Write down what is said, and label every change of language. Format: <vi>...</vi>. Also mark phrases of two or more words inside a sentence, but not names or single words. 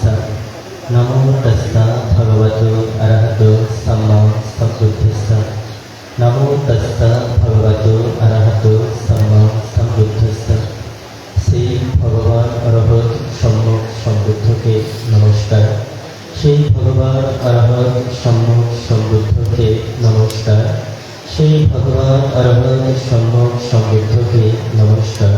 <pi>नमो तस्स भगवतो अरहतो सम्मा सम्बुद्धस्स। नमो तस्स भगवतो अरहतो सम्मा सम्बुद्धस्स।</pi> <bn>সেই ভগবান অরহত সম্যক সম্বুদ্ধকে নমস্কার। সেই ভগবান অরহত সম্যক সম্বুদ্ধকে নমস্কার। সেই ভগবান অরহত সম্যক সমৃদ্ধকে নমস্কার।</bn>